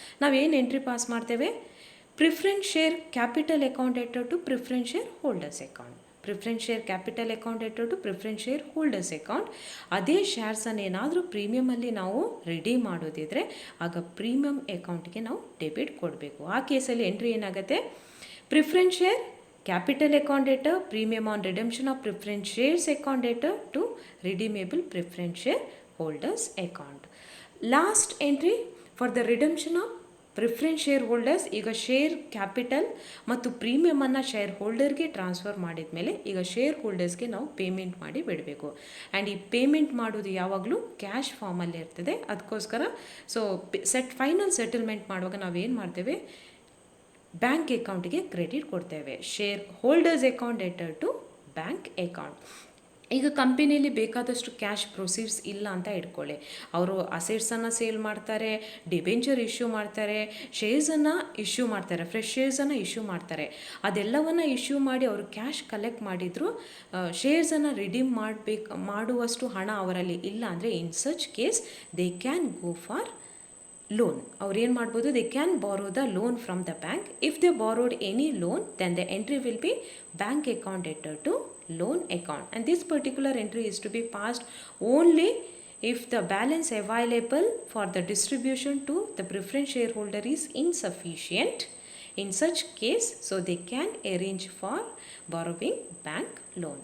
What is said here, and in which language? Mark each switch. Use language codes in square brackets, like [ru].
[kn] ನಾವೇನು entry pass ಮಾಡ್ತೇವೆ, preference share capital account enter to preference share holders account. Preference share capital account to preference share holders account. ಅದೇ ಶೇರ್ಸನ್ನು ಏನಾದರೂ ಪ್ರೀಮಿಯಮಲ್ಲಿ ನಾವು redeem ಮಾಡೋದಿದ್ರೆ ಆಗ premium ಅಕೌಂಟ್ಗೆ ನಾವು ಡೆಬಿಟ್ ಕೊಡಬೇಕು. ಆ ಕೇಸಲ್ಲಿ ಎಂಟ್ರಿ ಏನಾಗುತ್ತೆ, [en] Preference share capital account data, premium on redemption of preference shares account data to redeemable preference share holders account. Last entry for the redemption of preference share holders. [kn] ಈಗ share capital ಮತ್ತು ಪ್ರೀಮಿಯಮನ್ನು share ಹೋಲ್ಡರ್ಗೆ transfer ಮಾಡಿದ ಮೇಲೆ ಈಗ share ಹೋಲ್ಡರ್ಸ್ಗೆ ನಾವು payment ಮಾಡಿ ಬಿಡಬೇಕು. And ಈ payment ಮಾಡೋದು ಯಾವಾಗಲೂ ಕ್ಯಾಶ್ ಫಾರ್ಮಲ್ಲಿ ಇರ್ತದೆ. ಅದಕ್ಕೋಸ್ಕರ ಸೊ ಫೈನಲ್ ಸೆಟಲ್ಮೆಂಟ್ ಮಾಡುವಾಗ ನಾವೇನು ಮಾಡ್ತೇವೆ, ಬ್ಯಾಂಕ್ ಅಕೌಂಟಿಗೆ ಕ್ರೆಡಿಟ್ ಕೊಡ್ತೇವೆ. Share holders account letter to bank account. ಈಗ ಕಂಪನಿಯಲ್ಲಿ ಬೇಕಾದಷ್ಟು ಕ್ಯಾಶ್ ಪ್ರೊಸೀಡ್ಸ್ ಇಲ್ಲ ಅಂತ ಇಟ್ಕೊಳ್ಳಿ, ಅವರು ಅಸೆಟ್ಸನ್ನು ಸೇಲ್ ಮಾಡ್ತಾರೆ, ಡಿಬೆಂಚರ್ ಇಶ್ಯೂ ಮಾಡ್ತಾರೆ, ಶೇರ್ಸನ್ನು ಇಶ್ಯೂ ಮಾಡ್ತಾರೆ, ಫ್ರೆಶ್ ಶೇರ್ಸನ್ನು ಇಶ್ಯೂ ಮಾಡ್ತಾರೆ. ಅದೆಲ್ಲವನ್ನು ಇಶ್ಯೂ ಮಾಡಿ ಅವರು ಕ್ಯಾಶ್ ಕಲೆಕ್ಟ್ ಮಾಡಿದ್ರು ಶೇರ್ಸನ್ನು ರಿಡೀಮ್ ಮಾಡುವಷ್ಟು ಹಣ ಅವರಲ್ಲಿ ಇಲ್ಲ ಅಂದರೆ [en] In such case they can go for loan. [kn] ಅವ್ರು ಏನು ಮಾಡ್ಬೋದು, [en] They can borrow the loan from the bank. If they borrowed any loan then the entry will be bank account letter to loan account, and this particular entry is to be passed only if the balance available for the distribution to the preference shareholder is insufficient. In such case, so they can arrange for borrowing bank loan.